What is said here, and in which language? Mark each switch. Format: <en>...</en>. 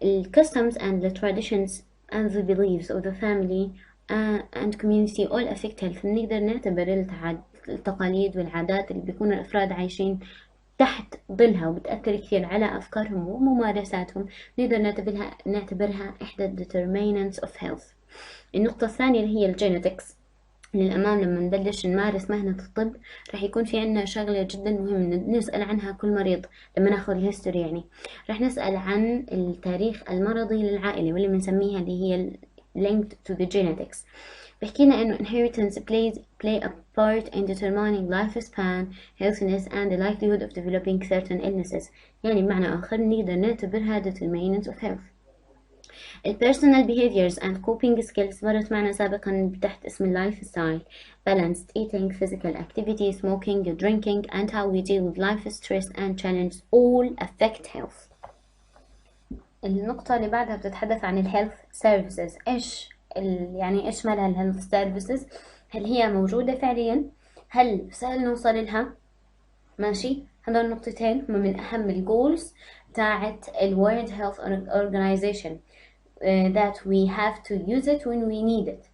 <en>customs and the traditions and the beliefs of the family and community all affect health.</en> <ar>بنقدر نعتبر التقاليد والعادات اللي بيكونوا الأفراد عايشين تحت ظلها وبتأثر كثير على أفكارهم وممارساتهم، نقدر نعتبرها إحدى</ar> <en>determinants of health.</en> <ar>النقطة الثانية اللي هي الجينيتكس. للأمام لما نبلش نمارس مهنة الطب رح يكون في عنا شغلة جدا مهمة نسأل عنها كل مريض لما ناخذ الهيستوري، يعني رح نسأل عن التاريخ المرضي للعائلة واللي بنسميها اللي هي</ar> <en>linked to the genetics.</en> <ar>بحكينا إنه</ar> <en>inheritance play a part in determining lifespan, healthiness and the likelihood of developing certain illnesses.</en> <ar>يعني بمعنى آخر نقدر نعتبرها</ar> <en>determinants of health. personal behaviors and coping skills</en> <ar>مرت معنا سابقا تحت اسم اللايف ستايل.</ar> <en>balanced eating, physical activity, smoking, drinking and how we deal with life stress and challenges all affect health.</en> <ar>النقطة اللي بعدها بتتحدث عن الهيلث سيرفيسز. يعني ايش مالها الهيلث سيرفيسز؟ هل هي موجودة فعليا؟ هل سهل نوصل لها؟ ماشي، هذول النقطتين هم من أهم الجولز تاعت ال World Health Organization</ar> <en>that we have to use it when we need it.</en>